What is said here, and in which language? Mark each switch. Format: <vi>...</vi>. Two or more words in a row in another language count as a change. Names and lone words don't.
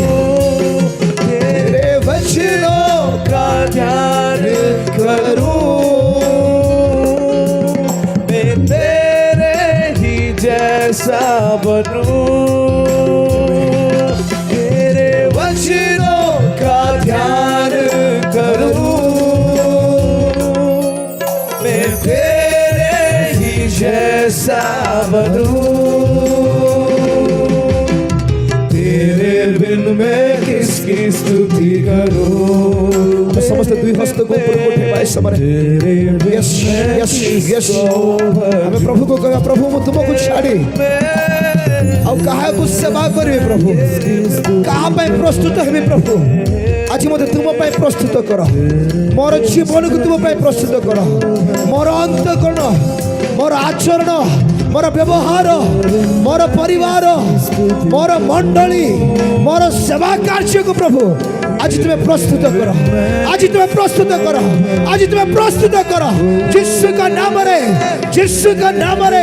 <hi>तेरे वचनों का ध्यान करूं, मैं तेरे ही जैसा बनूं, तेरे वचनों का ध्यान करूं, मैं तेरे ही जैसा बनूं, तेरे बिन मैं किसकी स्तुति करूं।</hi> <or>ଆମେ ସମସ୍ତେ ଦୁଇ ହସ୍ତକୁ ଉପରକୁ ଉଠେଇବା ଏ ସମୟରେ।</or> <en>Yes, yes, yes.</en> <or>ଆମେ ପ୍ରଭୁକୁ କହିବା, ପ୍ରଭୁ ମୁଁ ତୁମକୁ ଛାଡ଼ି ଆଉ କାହାକୁ ସେବା କରିବି ପ୍ରଭୁ, କାହା ପାଇଁ ପ୍ରସ୍ତୁତ ହେବି ପ୍ରଭୁ। ଆଜି ମୋତେ ତୁମ ପାଇଁ ପ୍ରସ୍ତୁତ କର, ମୋର ଜୀବନକୁ ତୁମ ପାଇଁ ପ୍ରସ୍ତୁତ କର, ମୋର ଅନ୍ତଃକରଣ, ମୋର ଆଚରଣ, ମୋର ବ୍ୟବହାର, ମୋର ପରିବାର, ମୋର ମଣ୍ଡଳୀ, ମୋର ସେବା କାର୍ଯ୍ୟକୁ ପ୍ରଭୁ ଆଜି ତୁମେ ପ୍ରସ୍ତୁତ କର, ଆଜି ତୁମେ ପ୍ରସ୍ତୁତ କର, ଆଜି ତୁମେ ପ୍ରସ୍ତୁତ କର ଯୀଶୁଙ୍କ ନାମରେ, ଯୀଶୁଙ୍କ ନାମରେ।</or>